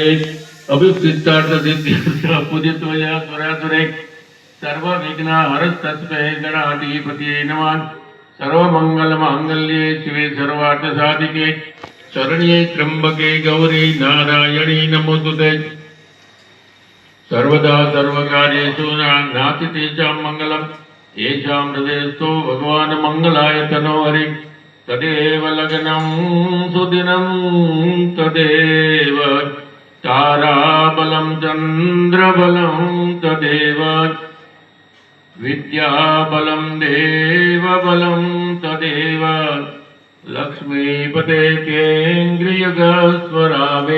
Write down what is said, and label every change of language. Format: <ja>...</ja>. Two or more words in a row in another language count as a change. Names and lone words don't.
<sa>अभिष्टार्थ सिद्ध्यर्थ पूजितोय सुरासुरे सर्व विघ्न हरस्तस्मै गणाधिपतये नमः. सर्वमंगल मांगल्ये शिवे सर्वार्थ साधिके शरण्ये त्र्यंबके गौरी नारायणी नमोस्तुते. सर्वदा सर्वकार्येषु नास्ति चाम मंगलम येषां हृदयस्थो भगवान् मंगलाय तनो हरि. तदेव लग्नं सुदिनं तदेव ताराबलं चन्द्रबलं तदेव विद्याबलं देवबलं तदेव लक्ष्मीपते केन्द्रियगस्वरावे.</sa>